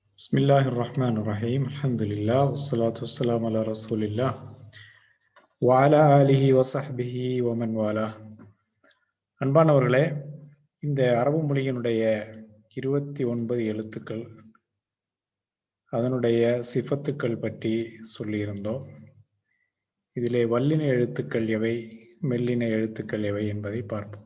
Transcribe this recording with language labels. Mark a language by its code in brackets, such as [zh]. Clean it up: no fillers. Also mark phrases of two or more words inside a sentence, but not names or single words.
[ar] بسم الله الرحمن الرحيم. الحمد لله. والصلاة والسلام على رسول الله وعلى آله وصحبه ومن والاه. [ta] அன்பானவர்களே, இந்த அரபு மொழியினுடைய 29 எழுத்துக்கள், அதனுடைய சிஃபத்துக்கள் பற்றி சொல்லியிருந்தோம். இதிலே வல்லின எழுத்துக்கள் எவை, மெல்லின எழுத்துக்கள் எவை என்பதை பார்ப்போம்.